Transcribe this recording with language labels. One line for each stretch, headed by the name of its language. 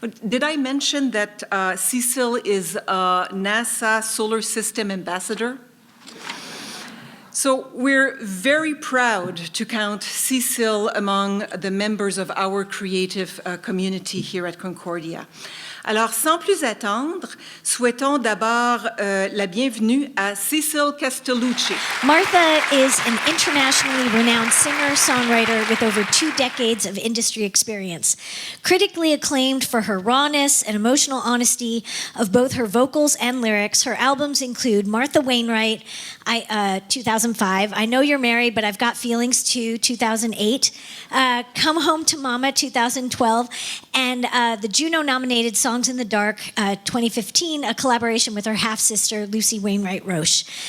English: Did I mention that Cecil is a NASA Solar System ambassador? So we're very proud to count Cecil among the members of our creative community here at Concordia.
French: Alors, sans plus attendre, souhaitons d'abord la bienvenue à Cecil Castellucci.
English: Martha is an internationally renowned singer-songwriter with over 2 decades of industry experience. Critically acclaimed for her rawness and emotional honesty of both her vocals and lyrics, her albums include Martha Wainwright, 2005, I Know You're Married, But I've Got Feelings Too, 2008, Come Home to Mama, 2012, and the Juno-nominated Songs in the Dark, 2015, a collaboration with her half-sister, Lucy Wainwright Roche.